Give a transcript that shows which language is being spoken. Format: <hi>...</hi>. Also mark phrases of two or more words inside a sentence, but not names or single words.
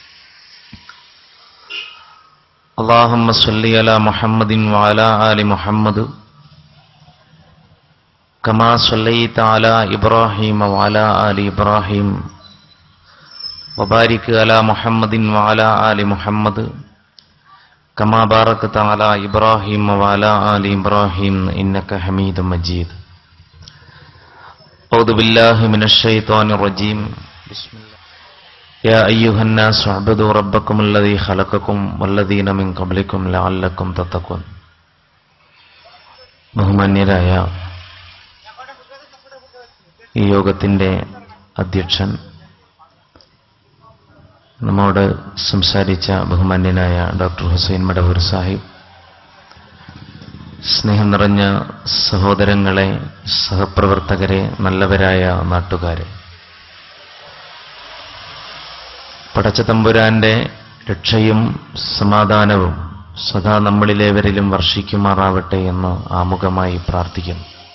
<ar>اللهم صل على محمد وعلى آل محمد كما صليت على إبراهيم وعلى آل إبراهيم وبارك على محمد وعلى آل محمد كما باركت على إبراهيم وعلى آل إبراهيم إنك حميد مجيد. أعوذ بالله من الشيطان الرجيم. بسم الله. يا أيها الناس اعبدوا ربكم الذي خلقكم والذين من قبلكم لعلكم تتقون.</ar> <ml>ബഹുമാന്യരായ ഈ യോഗത്തിൻ്റെ അധ്യക്ഷൻ, നമ്മോട് സംസാരിച്ച ബഹുമാന്യനായ ഡോക്ടർ ഹുസൈൻ മടവൂർ സാഹിബ്, സ്നേഹം നിറഞ്ഞ സഹോദരങ്ങളെ, സഹപ്രവർത്തകരെ, നല്ലവരായ നാട്ടുകാരെ, പടച്ച തമ്പുരാന്റെ രക്ഷയും സമാധാനവും സദാ നമ്മളിലേവരിലും വർഷിക്കുമാറാവട്ടെ എന്ന് ആമുഖമായി പ്രാർത്ഥിക്കുന്നു.</ml>